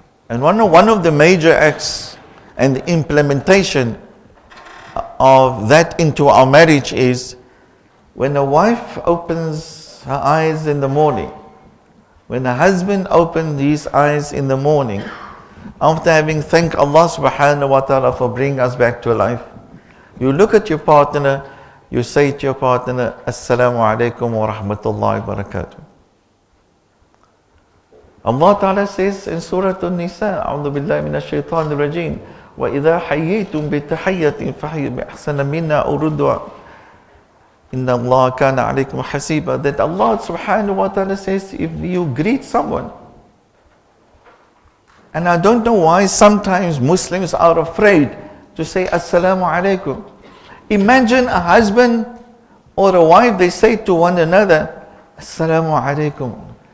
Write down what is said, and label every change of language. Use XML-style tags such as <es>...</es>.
<en>And one of the major acts and the implementation of that into our marriage is when a wife opens her eyes in the morning, when a husband opens his eyes in the morning, after having thanked Allah subhanahu wa ta'ala for bringing us back to life, you look at your partner, you say to your partner, Assalamu alaikum wa rahmatullahi wa barakatuh. Allah Ta'ala says in Surah An-Nisa,</en> <ar>A'udhu billahi minash shaitanir rajim, وَإِذَا حَيِّيتُم بِتَحِيَّةٍ فَحَيُّوا بِأَحْسَنَ مِنَّا أَوْ رُدُّوهَا إِنَّ اللَّهَ كَانَ عَلَيْكُمْ حَسِيبًا.</ar> <en>That Allah subhanahu wa ta'ala says, if you greet someone, and I don't know why sometimes Muslims are afraid to say Assalamu alaikum. Imagine a husband or a wife, they say to one another, Assalamu alaikum.</en>